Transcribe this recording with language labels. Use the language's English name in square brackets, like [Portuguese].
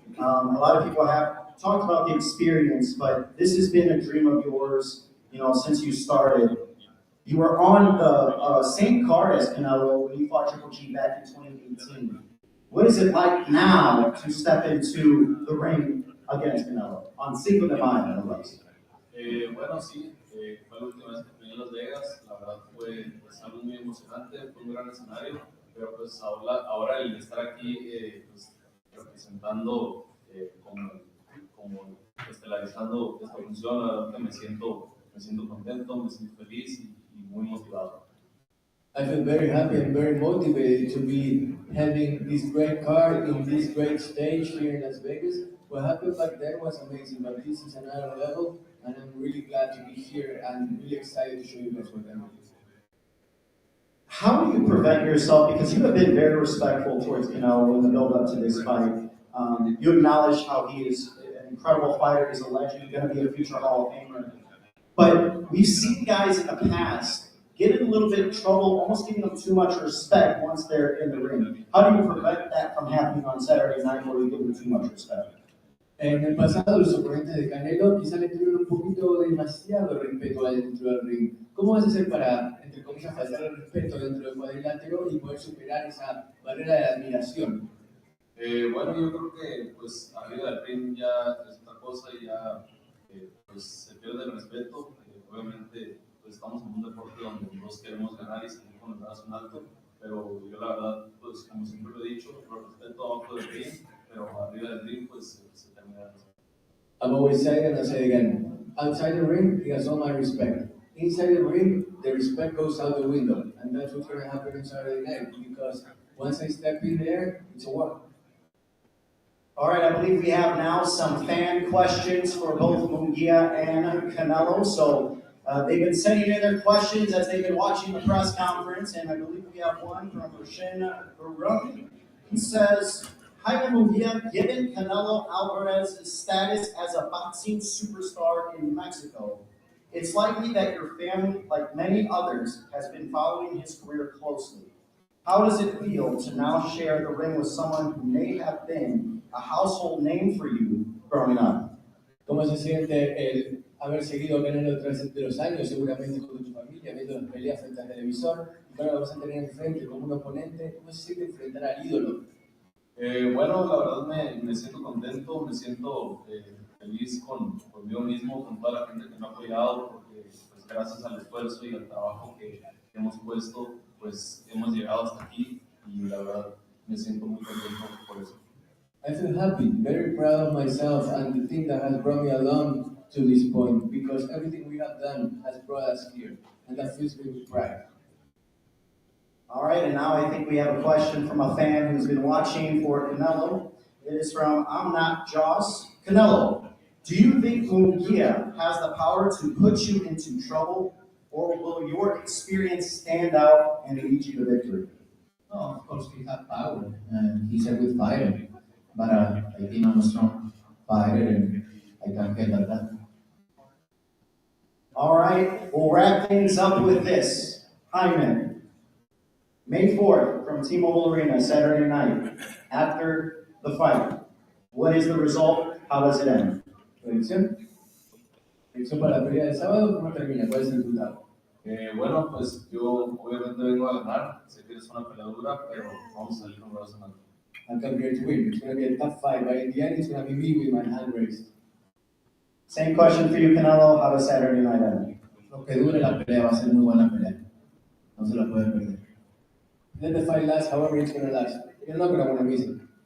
[English] A lot of people have talked about the experience, but this has been a dream of yours, since you started. You were on the same card as Canelo when you fought Triple G back in 2018. What is it like now to step into the ring against Canelo on Cinco de Mayo, no less? Bueno, sí, fue la última vez que fui en Las Vegas. La verdad fue algo muy emocionante, fue un gran escenario, pero pues ahora el estar aquí pues, representando como estelarizando esta función, la verdad que me siento contento, me siento feliz y muy motivado. I feel very happy and very motivated to be having this great card in this great stage here in Las Vegas. What happened back then was amazing, but this is another level, and I'm really glad to be here and really excited to show you guys what I'm doing. How do you prevent yourself, because you have been very respectful towards Canelo in the build-up to this fight. You acknowledge how he is an incredible fighter, he's a legend, going to be a future Hall of Famer. But we've seen guys in the past get in a little bit of trouble, almost giving them too much respect once they're in the ring. How do you prevent that from happening on Saturday night where you give them too much respect? [Spanish] En el pasado, los oponentes de Canelo quizá le tuvieron un poquito demasiado respeto dentro del ring. ¿Cómo vas a hacer para, entre comillas, faltar el respeto dentro del cuadrilátero y poder superar esa barrera de admiración? Bueno, yo creo que pues arriba del ring ya es otra cosa y ya pues se pierde el respeto. Obviamente pues estamos en un deporte donde todos queremos ganar y salir con el brazo en alto, pero yo la verdad pues como siempre lo he dicho, lo respeto abajo del ring, pero arriba del ring pues se termina el respeto. [English] I've always said it and I'll say it again. Outside the ring, he has all my respect. Inside the ring, the respect goes out the window. And that's what's going to happen on Saturday night, because once I step in there, it's a war. All right, I believe we have now some fan questions for both Munguia and Canelo. So they've been sending in their questions as they've been watching the press conference, and I believe we have one from Roshin Barun. He says, "Hi, Munguia, given Canelo Alvarez's status as a boxing superstar in Mexico, it's likely that your family, like many others, has been following his career closely. How does it feel to now share the ring with someone who may have been a household name for you growing up?" [Spanish] ¿Cómo se siente el haber seguido a Canelo a través de los años, seguramente con tu familia, viendo las peleas frente al televisor, y ahora lo vas a tener enfrente como un oponente? ¿Cómo se siente enfrentar al ídolo? Bueno, la verdad me siento contento, me siento feliz conmigo mismo, con toda la gente que me ha apoyado, porque pues, gracias al esfuerzo y al trabajo que hemos puesto, pues hemos llegado hasta aquí y la verdad me siento muy contento por eso. [English] I feel happy, very proud of myself and the thing that has brought me along to this point, because everything we have done has brought us here, and that fills me with pride. All right, and now I think we have a question from a fan who's been watching for Canelo. It is from Amnat Joss. Canelo, do you think Munguia has the power to put you into trouble, or will your experience stand out and lead you to victory? No, of course he has power, and he's a good fighter. But I think I'm a strong fighter, and I can handle that. All right, we'll wrap things up with this. Hyman, May 4th from T-Mobile Arena, Saturday night, after the fight. What is the result? How does it end? [Spanish] ¿Predicción? ¿Predicción para la pelea del sábado? ¿Cómo termina? ¿Cuál es el resultado? Bueno, pues yo obviamente vengo a ganar, sé que es una pelea dura, pero vamos a salir con brazo en alto. [English] I'll come here to win. It's going to be a tough fight, but in the end, it's going to be me with my hand raised. Same question for you, Canelo. How does Saturday night end? [Spanish] Lo que dure la pelea va a ser muy buena pelea. No se la pueden perder. [English] Let the fight last however it's going to last. You're not going to want to miss it.